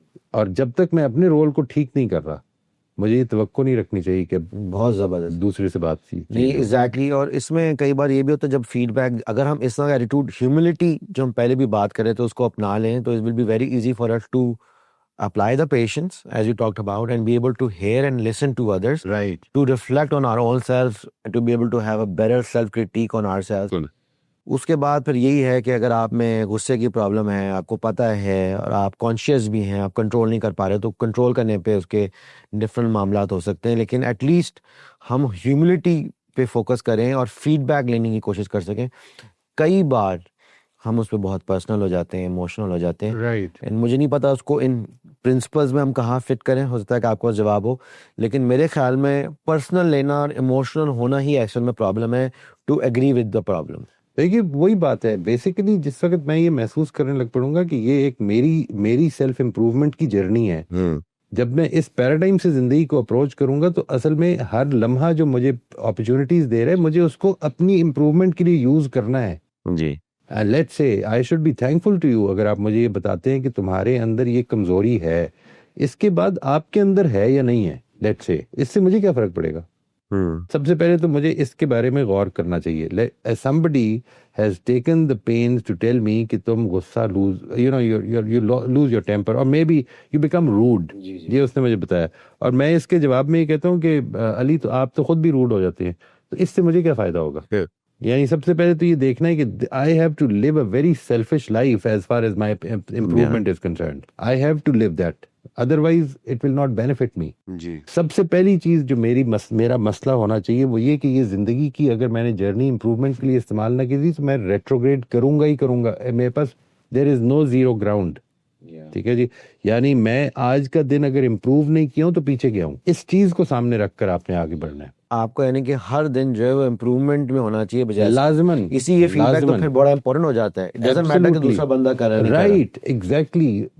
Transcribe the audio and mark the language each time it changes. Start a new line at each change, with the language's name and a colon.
Urdu: اور جب تک میں اپنے رول کو ٹھیک نہیں کر رہا, مجھے یہ توقع نہیں رکھنی چاہیے کہ بہت زبردست دوسرے سے بات کی نہیں. ایگزیکٹلی. اور اس میں کئی بار یہ بھی ہوتا ہے جب فیڈ بیک, اگر ہم اس طرح کا ایٹیٹیوڈ, ہیوملٹی جو ہم پہلے بھی بات کرے تو اس کو اپنا لیں تو
English: It will be very easy for us to apply the patience as you talked about and be able to hear and listen to others, right, to reflect on our own selves and to be able to have a better self critique on ourselves.
Urdu: اس کے بعد پھر یہی ہے کہ اگر آپ میں غصے کی پرابلم ہے, آپ کو پتہ ہے اور آپ کانشیس بھی ہیں, آپ کنٹرول نہیں کر پا رہے, تو کنٹرول کرنے پہ اس کے ڈفرینٹ معاملات ہو سکتے ہیں, لیکن ایٹ لیسٹ ہم ہیوملٹی پہ فوکس کریں اور فیڈ بیک لینے کی کوشش کر سکیں. کئی بار ہم اس پہ بہت پرسنل ہو جاتے ہیں, ایموشنل ہو جاتے ہیں,
English: right,
Urdu: مجھے نہیں پتا اس کو ان پرنسپلز میں ہم کہاں فٹ کریں. ہو سکتا ہے کہ آپ کے پاس جواب ہو, لیکن میرے خیال میں پرسنل لینا اور ایموشنل ہونا ہی ایکچوئل میں پرابلم ہے,
English: To agree with the problem.
Urdu: دیکھیے وہی بات ہے بیسیکلی, جس وقت میں یہ محسوس کرنے لگ پڑوں گا کہ یہ ایک میری سیلف امپروومنٹ کی جرنی ہے, جب میں اس پیراڈائم سے زندگی کو اپروچ کروں گا تو اصل میں ہر لمحہ جو مجھے اپرچونٹیز دے رہے ہیں, مجھے اس کو اپنی امپروومنٹ کے لیے یوز کرنا ہے. جی.
English: let's say I should be thankful to you,
Urdu: اگر آپ مجھے یہ بتاتے ہیں کہ تمہارے اندر یہ کمزوری ہے, اس کے بعد آپ کے اندر ہے یا نہیں ہے, لیٹس سے اس سے مجھے کیا فرق پڑے گا. سب سے پہلے تو مجھے اس کے بارے میں غور کرنا چاہیے.
English: somebody has taken the pains to tell me
Urdu: کہ تم غصہ
English: you lose your temper or maybe you become rude.
Urdu: یہ اس نے مجھے بتایا, اور میں اس کے جواب میں یہ کہتا ہوں کہ علی تو آپ تو خود بھی روڈ ہو جاتے ہیں, تو اس سے مجھے کیا فائدہ ہوگا. یعنی سب سے پہلے تو یہ دیکھنا ہے کہ
English: I have to live a very selfish life as far as my improvement is concerned. I have to live that. Otherwise it will not benefit me.
Urdu: جی. سب سے پہلی چیز جو میرا مسئلہ ہونا چاہیے وہ یہ کہ یہ زندگی کی اگر میں نے جرنی امپروومنٹ کے لیے استعمال نہ کی تھی تو میں ریٹروگریڈ کروں گا ہی کروں گا. میرے پاس
English: there is no zero ground.
Urdu: ٹھیک ہے جی, یعنی میں آج کا دن اگر امپروو نہیں کیا ہوں تو پیچھے گیا ہوں. اس چیز کو سامنے رکھ کر آپ نے آگے بڑھنا ہے. آپ کو یعنی کہ ہر دن جو ہے وہ امپروومنٹ میں ہونا چاہیے بجائے لازماً. اسی یہ فیڈ بیک تو پھر بڑا امپورٹنٹ ہو جاتا ہے.
English: It doesn't matter
Urdu: کہ دوسرا بندہ کر رہا ہے. Right, exactly.